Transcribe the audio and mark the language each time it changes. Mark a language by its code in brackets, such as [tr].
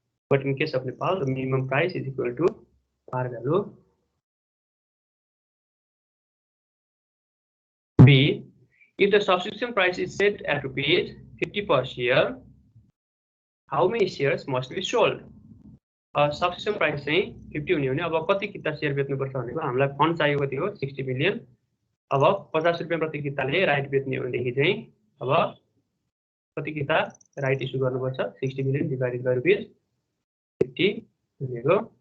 [en] But in case of Nepal the minimum price is equal to par value. B, if the subscription price is set at ₹50 per share, how many shares must be sold? [ne] Subscription price चाहिँ 50 हुने हो भने अब कति किता share बेच्नुपर्छ भनेको हामीलाई फन्ड चाहिएको थियो 60 मिलियन। अब 50 रुपैयाँ प्रति किताले राइट बेच्ने हो भनेदेखि चाहिँ अब कति किता राइट इस्यु गर्नुपर्छ, 60 मिलियन [en] divided by [ne] ₹50 भनेको